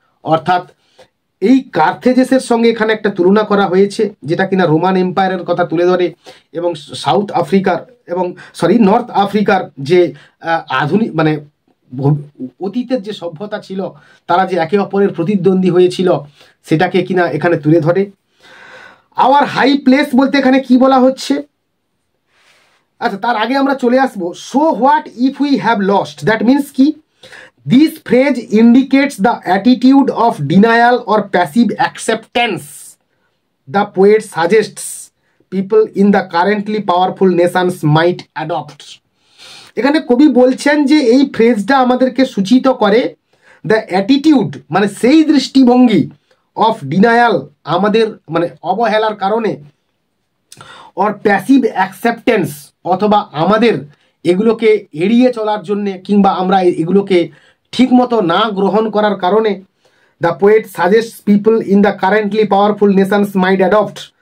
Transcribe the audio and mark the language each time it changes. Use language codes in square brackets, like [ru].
[bn] অর্থাৎ এই কার্থেজেসের সঙ্গে এখানে একটা তুলনা করা হয়েছে, যেটা কিনা রোমান এম্পায়ারের কথা তুলে ধরে, এবং সাউথ আফ্রিকার এবং নর্থ আফ্রিকার যে আধুনিক মানে অতীতের যে সভ্যতা ছিল, তারা যে একে অপরের প্রতিদ্বন্দ্বী হয়েছিল, সেটাকে কিনা এখানে তুলে ধরে। [en] our high place [bn] বলতে এখানে কি বলা হচ্ছে? আচ্ছা, তার আগে আমরা চলে আসবো [en] so what if we have lost, that means [bn] কি? [en] This phrase indicates the attitude of denial or passive acceptance the poet suggests people in the currently powerful nations might adopt. [bn] এখানে কবি বলছেন যে এই ফ্রেজটা আমাদেরকে সূচিত করে [en] the attitude, [bn] মানে সেই দৃষ্টিভঙ্গি, [en] of denial, [bn] আমাদের মানে অবহেলার কারণে, [en] or passive acceptance, [bn] অথবা আমাদের এগুলোকে এড়িয়ে চলার জন্যে কিংবা আমরা এগুলোকে ঠিকমতো না গ্রহণ করার কারণে [en] The poet suggest people in the currently powerful nations might adopt.